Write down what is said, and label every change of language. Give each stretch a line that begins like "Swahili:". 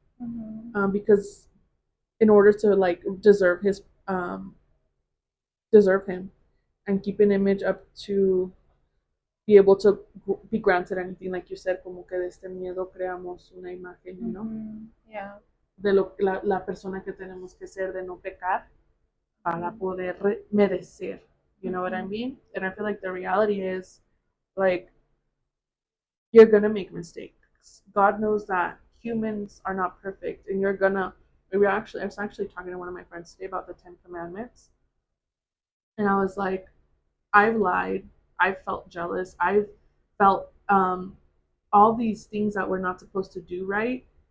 English: Mm-hmm. because in order to like deserve him and keep an image up to be able to be granted anything, like you said,
Spanish: como que de este miedo creamos una imagen,
English: you know, Mm-hmm. Yeah.
Spanish: de la persona que tenemos que ser, de no pecar para
English: Mm-hmm.
Spanish: poder merecer,
English: you know what I Mm-hmm. mean? And I feel like the reality is, like, you're gonna make mistakes. God knows that humans are not perfect, and you're gonna. I was actually talking to one of my friends today about the 10 Commandments, and I was like, I've lied, I've felt jealous, I've felt all these things that we're not supposed to do, right?